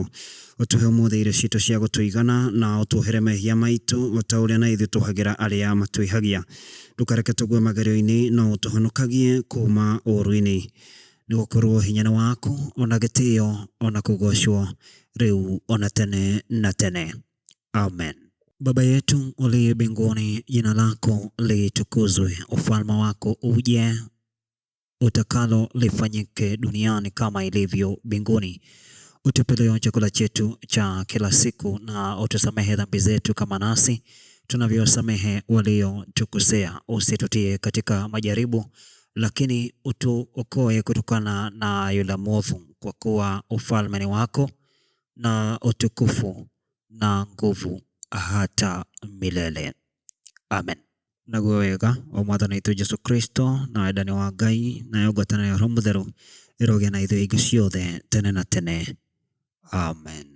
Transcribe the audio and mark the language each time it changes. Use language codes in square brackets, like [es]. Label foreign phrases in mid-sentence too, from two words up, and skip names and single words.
[ki] Ũtũhe ũmũthĩ irio citũ cia gũtũigana, na ũtuohere mehia maitũ o ta ũrĩa na ithuĩ tũhagĩra arĩa matwĩhagia. Ndũkareke tũgwe magerio-inĩ, no ũtũhonokagie kuuma ũũru-inĩ. Nĩ gũkorwo hinya nĩ waku, ona gĩtĩĩo, ona kũgocwo, rĩu ona tene na tene. Amen. [sw] Baba yetu uliye mbinguni, jina lako litukuzwe, ufalme wako uje, utakalo lifanyike duniani kama ilivyo mbinguni. Utupe leo chakula chetu cha kila siku, na utusamehe dhambi zetu kama nasi tunavyosamehe waliotukosea. Usitutie katika majaribu, lakini utuokoe kutokana na yule mwovu, kwa kuwa ufalme ni wako na utukufu na nguvu hata milele. Amen. [ki] Naguo wega o Mwathani witũ Jesu Kristo, na wendani wa Ngai, na ngwatanĩro ya Roho Mũtheru ĩrogĩa na ithuĩ hingo ciothe tene na tene. Amen.